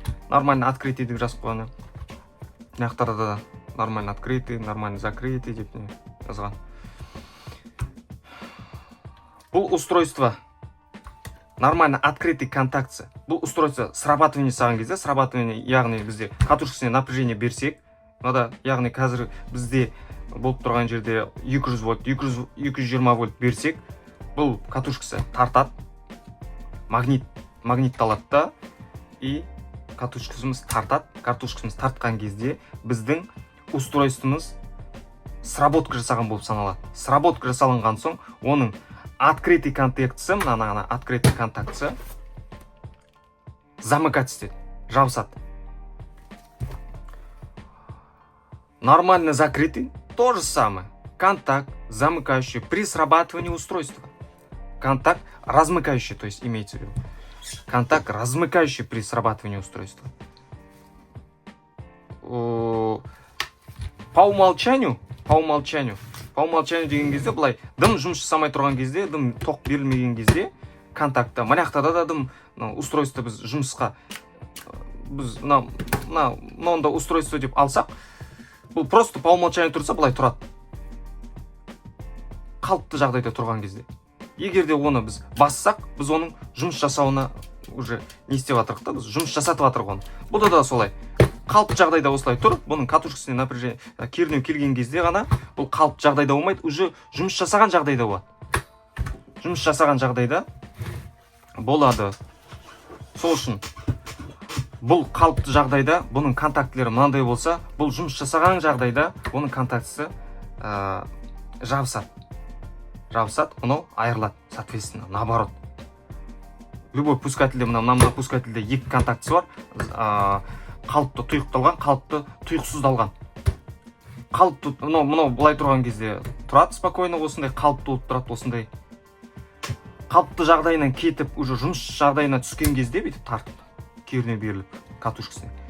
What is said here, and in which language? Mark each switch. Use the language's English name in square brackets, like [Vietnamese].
[Russian] Нормально открытый [Kazakh] деп жазып қойғаны. Мынаяқтарда да [Russian] нормально открытый, нормально закрытый [Kazakh] деп не жазған. Бұл устройство [Russian] нормально открытый [Kazakh] контакты. Бұл устройство срабатывание саған кезде, срабатывание яғни бізде катушкасына напряжение берсек, мынада яғни қазір бізде болып тұрған жерде 200 вольт, 220 вольт берсек, бұл катушкасы тартады, магнитталады да, и катушкасымыз тартады. Катушкасымыз тартқан кезде біздің устройствомыз сработка жасаған болып саналады. Сработка жасалынған соң, оның открытый контактысы, мына открытый контактысы замыкать етеді, жабысады. [Russian] Нормально закрытый то же самое. Контакт, замыкающий при срабатывании устройства. Контакт размыкающий, то есть имеется в виду. Контакт размыкающий при срабатывании устройства. По умолчанию [Kazakh] деген кезде былай дым жұмыс жасамай тұрған кезде, дым тоқ берілмеген кезде контактта, мынаяқтарда да дым устройство біз жұмысқа біз мынауында устройство деп алсақ, бұл просто [Russian] по умолчанию [Kazakh] тұрса былай тұрады. Қалыпты жағдайда тұрған кезде. Егер де оны біз бассақ, біз оның жұмыс жасауына уже не істеп жатырық та, біз жұмыс жасатып жатырық оны. Бұда да солай. Қалыпты жағдайда осылай тұр, бұның катушкасына напряжение кернеу келген кезде ғана бұл қалыпты жағдайда болмайды, уже жұмыс жасаған жағдайда болады. Жұмыс жасаған жағдайда болады. Сол үшін бұл қалыпты жағдайда бұның контактілері мынандай болса, бұл жұмыс жасаған жағдайда оның контактісі жабысады. Жабысады, мынау айырылады, [Russian] соответственно, наоборот. [Kazakh] Любой пускательде, мына пускательде екі контактісі бар. Қалыпты тұйықталған, қалыпты тұйықсыздалған. Қалыпты, мынау былай тұрған кезде тұрады спокойно, осындай қалыпты болып тұрады, осындай. Қалыпты жағдайынан кетіп, уже жұмыс жағдайына түскен кезде бүйтіп тартып, кернеу беріліп катушкасына.